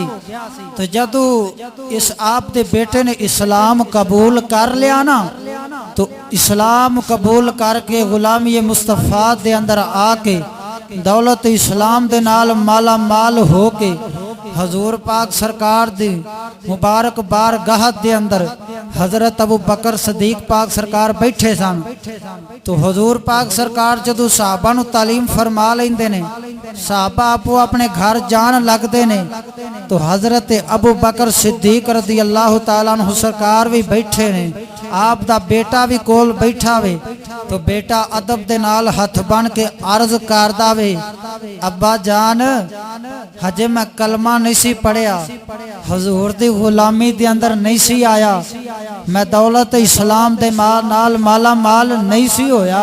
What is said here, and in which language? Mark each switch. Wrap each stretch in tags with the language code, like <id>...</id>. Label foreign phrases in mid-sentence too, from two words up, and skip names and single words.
<pa>تو جدو اس آپ دے بیٹے نے اسلام قبول کر لیا نا تو اسلام قبول کرکے غلامی مصطفیٰ دے اندر آکے دولت اسلام دے نال مالا مال ہو کے حضور پاک سرکار دی مبارک بارگاہ دے اندر حضرت ابو بکر صدیق پاک سرکار بیٹھے سن. تو حضور پاک سرکار جدوں صاحبہ نوں تعلیم فرما لیندے نے، صاحبہ آپو اپنے گھر جان لگتے نے، تو حضرت ابو بکر صدیق</pa> <ar>رضي الله تعالى عنه</ar> <pa>سرکار بھی بیٹھے نے، آپ دا بیٹا بھی کول بیٹھا وے. تو بیٹا ادب دے نال ہتھ بن کے عرض کردا وے، ابا جان ہجے میں کلمہ نہیں سی پڑھیا، حضور دی غلامی دے اندر نہیں سی آیا، میں دولت اسلام دے نال مالا مال نہیں سی ہویا.</pa>